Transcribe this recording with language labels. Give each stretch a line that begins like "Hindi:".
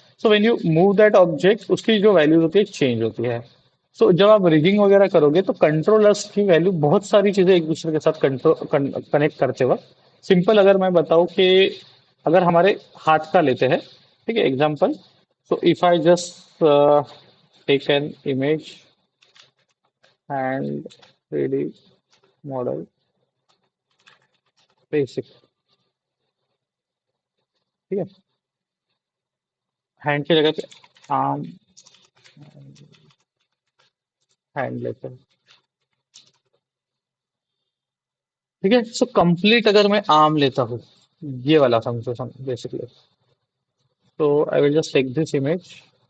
English: so when you move that object,
Hindi: उसकी जो values होती है चेंज होती है। सो जब आप रिगिंग वगैरह करोगे तो कंट्रोलर्स की वैल्यू, बहुत सारी चीजें एक दूसरे के साथ कनेक्ट करते वक्त, सिंपल अगर मैं बताऊं कि अगर हमारे हाथ का लेते हैं, ठीक है, example.
English: So if I just take an image and 3D model basic.
Hindi: ठीक है, हैंड की जगह पे आर्म हैंड लेते हैं। ठीक है, सो कंप्लीट अगर मैं आर्म लेता हूँ, ये वाला समझो बेसिकली, तो
English: I will just take this image.